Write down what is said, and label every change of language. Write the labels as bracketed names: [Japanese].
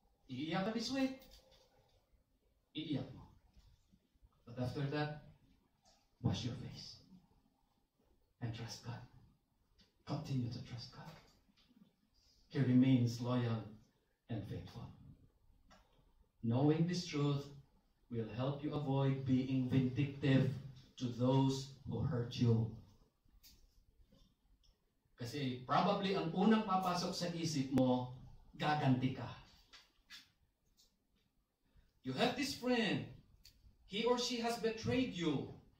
[Filipino] Iiyak ka [English] this week. [Filipino] Iiyak mo. [English] But after that, wash your face. And trust God. Continue to trust God. He remains loyal and faithful. Knowing this truth will help you avoid being vindictive to those who hurt you. [Filipino] Kasi probably ang unang papasok sa isip mo, gaganti ka. [English] You have this friend. He or she has betrayed you.